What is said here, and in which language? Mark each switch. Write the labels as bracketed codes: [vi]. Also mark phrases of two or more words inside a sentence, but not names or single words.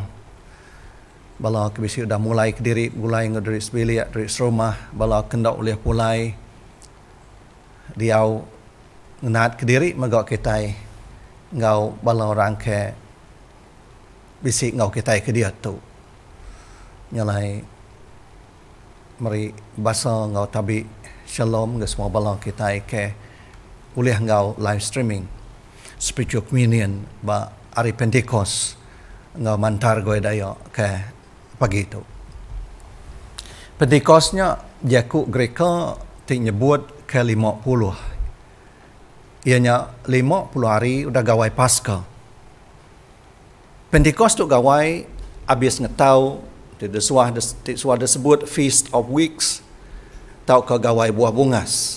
[iba] Bala kebisi dah mulai ke diri, mulai dari sebilik, dari serumah, bala kendak oleh mulai diau ngenat ke diri magak kita ngau bala orang ke bisi ngau kita ke dia tu. Nyalai mari basa ngau tabi shalom ke semua bala kita ke oleh ngau [en] live streaming spiritual communion [iba] ba hari Pentecost ngau mantar goy daya ke pagi itu. Pentekostnya jaku Greka nyebut ke 50. Ianya 50 hari udah gawai Paskah. Pentekost tu gawai habis ngetau tidak suah disebut [en] Feast of Weeks [iba] tau ke gawai buah bungas.